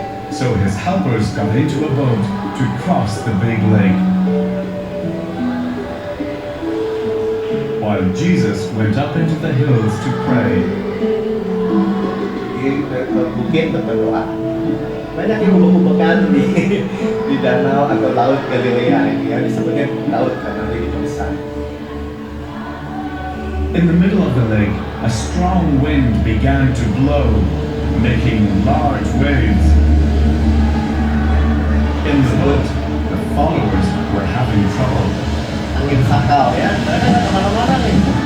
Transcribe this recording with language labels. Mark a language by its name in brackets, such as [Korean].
[English] So his helpers got into a boat to cross the big lake. While Jesus went up into the hills to pray. [Indonesian] Di bukit berdoa. Banyak yang hubung-hubungan di danau atau laut Galilea ini ya, disebutnya laut karena lagi besar. [English] In the middle of the lake, a strong wind began to blow, making large waves. In the boat, the followers were having trouble. [Indonesian] Angin sakal ya, mereka nggak kemana-mana nih.